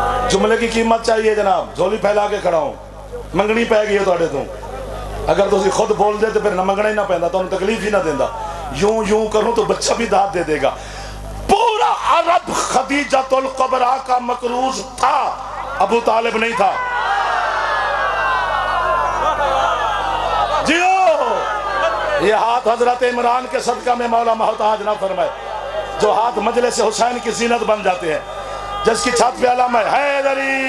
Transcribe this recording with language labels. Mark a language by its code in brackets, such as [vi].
[ur] جملے کی قیمت چاہیے جناب, جھولی پھیلا کے کھڑا ہوں, [pa] منگنی پہ گئی ہے تواڈے تو. اگر تسی خود بول دے تو پھر نہ منگنا ہی نہ پیندا, تانوں تکلیف ہی نہ دیندا. [ur] یوں کروں تو بچہ بھی داد دے دے گا. پورا عرب خدیجۃ الکبریٰ کا مقروض تھا, ابو طالب نہیں تھا. جیو یہ ہاتھ حضرت عمران کے صدقہ میں مولا محتاج نہ فرمائے, جو ہاتھ مجلس حسین کی زینت بن جاتے ہیں, جس کی چھت پہ علم ہے حیدری.